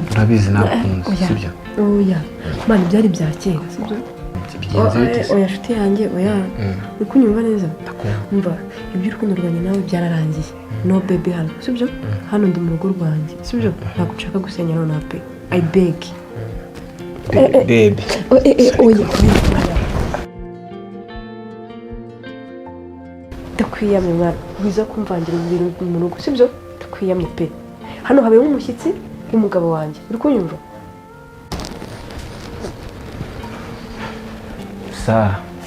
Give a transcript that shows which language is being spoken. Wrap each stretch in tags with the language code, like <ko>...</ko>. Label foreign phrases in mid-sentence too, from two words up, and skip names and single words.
<rw>Urabizi nakunze sibyo? Oya. Mani byari bya kera sibyo? Bigenze bite? Oya shuti yanjye oya. Uri kunyumva neza? Umva iby'urukundo rwanjye nawe byararangiye.</rw> <en>No baby</en> <rw>hano sibyo? Hano ndi mu rugo rwanjye sibyo? Ntabwo nshaka gusenya none pe.</rw> <en>I beg.</en> <rw>Baby. Oya. Ndakwiyamye mwana. Wiza kumvangira ibintu mu rugo sibyo? Ndakwiyamye pe. Hano habeho umushyitsi w'umugabo wanjye. Uri kunyumva? Sara.</rw>